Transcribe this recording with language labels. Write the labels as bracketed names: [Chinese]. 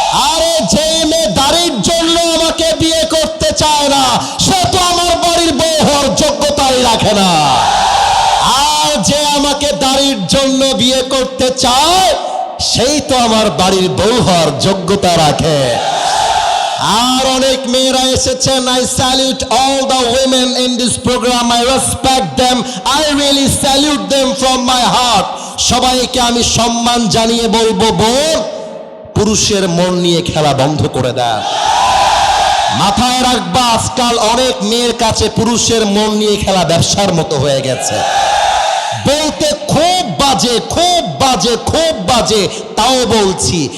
[Bangla] আরে যেই মেয়ে দাড়ির জন্য আমাকে বিয়ে করতে চায় না, সে তো আমার বাড়ির বউ হওয়ার যোগ্যতাই রাখে না। আর যে আমাকে দাড়ি বাড়ির জন্য বিয়ে করতে চায় সেই তো আমার বাড়ির বউ হওয়ার যোগ্যতা রাখে। আর অনেক মেয়েরা এসেছেন। [English] I salute all the women in this program. I respect them. I really salute them from my heart. [Bangla] সবাইকে আমি সম্মান জানিয়ে বলবো, বোন, পুরুষের মন নিয়ে খেলা বন্ধ করে দেন। মাথায় রাখবা, আজকাল অনেক মেয়ের কাছে পুরুষের মন নিয়ে খেলা ব্যবসার মতো হয়ে গেছে। বলতে খুব বাজে, খুব বাজে, খুব বাজে, তাও বলছি।